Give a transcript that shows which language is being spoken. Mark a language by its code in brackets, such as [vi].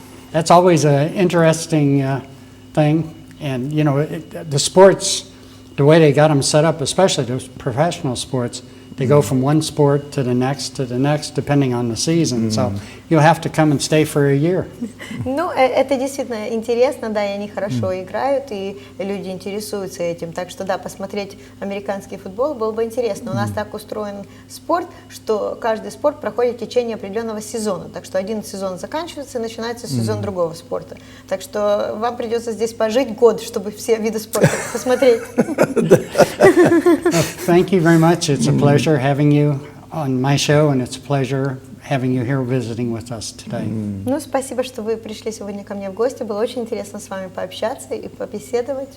[en] That's always an interesting thing. And, you know, the sports, the way they got them set up, especially those professional sports, they go from one sport to the next, depending on the season. So you'll have to come and stay for a year. [ru] Ну, это действительно интересно, да, и они хорошо играют, и люди интересуются этим. Так что, да, посмотреть американский футбол было бы интересно. У нас так устроен спорт, что каждый спорт проходит в течение определенного сезона. Так что один сезон заканчивается, и начинается сезон другого спорта. Так что вам придется здесь пожить год, чтобы все виды спорта посмотреть. [en] Thank you very much. It's a pleasure having you on my show, and it's a pleasure having you here visiting with us today. [ru] Ну, спасибо, что вы пришли сегодня ко мне в гости. Было очень интересно с вами пообщаться и побеседовать.